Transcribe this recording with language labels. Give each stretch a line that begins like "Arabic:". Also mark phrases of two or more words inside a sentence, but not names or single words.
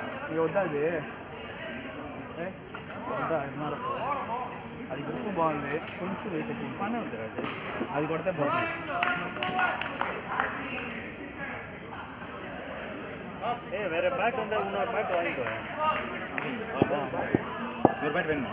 Telugu: ఇక వద్దా అది వద్దా అది గ్రిప్ బాగుంది కొంచెం వెయిట్ పని ఉంది అది కొడితే బాగుంది
Tamil: வேற பேட் வந்து இன்னொரு பேட் வாங்கிக்கோ ஒரு பேட் வேணுமா